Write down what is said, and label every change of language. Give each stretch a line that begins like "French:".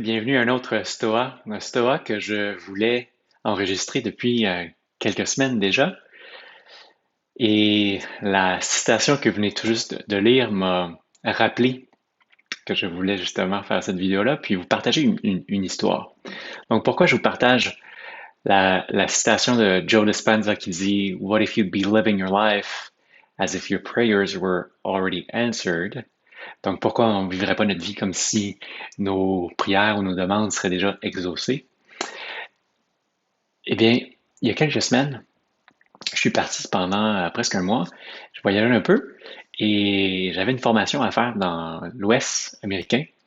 French: Bienvenue à un autre Stoa. Un Stoa que je voulais enregistrer depuis quelques semaines déjà. Et la citation que vous venez tout juste de lire m'a rappelé que je voulais justement faire cette vidéo-là, puis vous partager une histoire. Donc, pourquoi je vous partage la citation de Joe Dispenza qui dit
English: "What if you'd be living your life as if your prayers were already answered?"
French: Donc, pourquoi on ne vivrait pas notre vie comme si nos prières ou nos demandes seraient déjà exaucées? Eh bien, il y a quelques semaines, je suis parti pendant presque un mois. Je voyageais un peu et j'avais une formation à faire dans l'Ouest américain.